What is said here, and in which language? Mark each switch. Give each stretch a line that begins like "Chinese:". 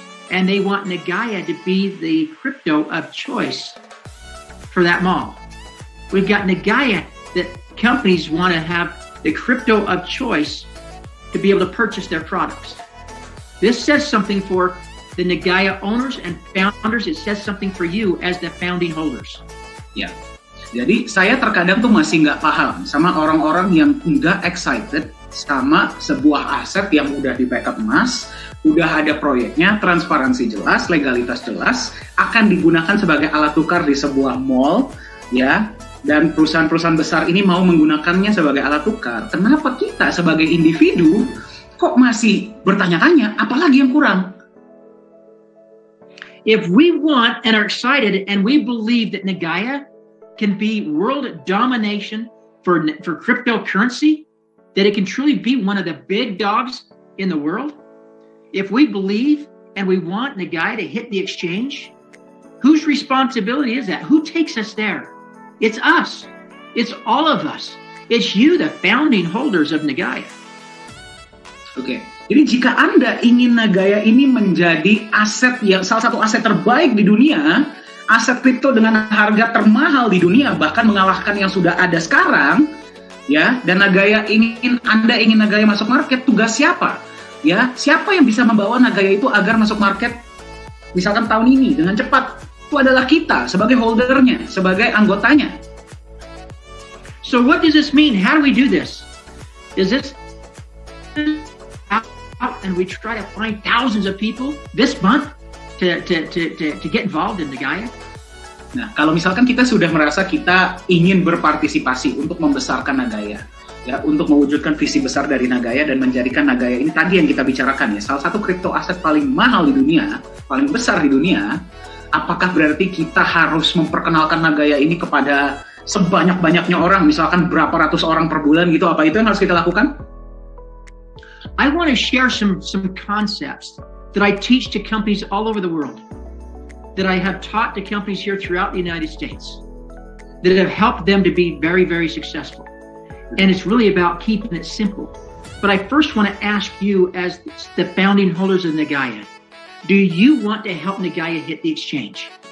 English: And they want Nagaya to be the crypto of choice for that mall. We've got Nagaya that companies want to have the crypto of choice to be able to purchase their products. This says something for the Nagaya owners and founders. It says something for you as the founding holders.
Indonesian: Ya, jadi saya terkadang tuh masih nggak paham sama orang-orang yang nggak excited sama sebuah aset yang udah di backup emas, udah ada proyeknya, transparansi jelas, legalitas jelas, akan digunakan sebagai alat tukar di sebuah mall, ya, dan perusahaan-perusahaan besar ini mau menggunakannya sebagai alat tukar. Kenapa kita sebagai individu kok masih bertanya-tanya, apalagi yang kurang?
English: If we want and are excited and we believe that Nagaya can be world domination for cryptocurrency, that it can truly be one of the big dogs in the world, if we believe and we want Nagaya to hit the exchange, whose responsibility is that? Who takes us there? It's us. It's all of us. It's you, the founding holders of Nagaya.
Indonesian: Oke, jadi jika Anda ingin Nagaya ini menjadi aset yang salah satu aset terbaik di dunia, aset kripto dengan harga termahal di dunia, bahkan mengalahkan yang sudah ada sekarang, ya, dan Anda ingin Nagaya masuk market, tugas siapa? Ya, siapa yang bisa membawa Nagaya itu agar masuk market misalkan tahun ini dengan cepat? Itu adalah kita sebagai holdernya, sebagai anggotanya.
English: So what does this mean? How do we do this? Is this out and we try to find thousands of people this month to get involved in Nagaya?
Indonesian: Nah, kalau misalkan kita sudah merasa kita ingin berpartisipasi untuk membesarkan Nagaya, ya, untuk mewujudkan visi besar dari Nagaya dan menjadikan Nagaya ini tadi yang kita bicarakan ya, salah satu kripto aset paling mahal di dunia, paling besar di dunia, apakah berarti kita harus memperkenalkan Nagaya ini kepada sebanyak-banyaknya orang, misalkan berapa ratus orang per bulan gitu, apa itu yang harus kita lakukan?
English: I want to share some concepts that I teach to companies all over the world, that I have taught to companies here throughout the United States, that have helped them to be very, very successful. And it's really about keeping it simple. But I first want to ask you, as the founding holders of Nagaya, do you want to help Nagaya hit the exchange?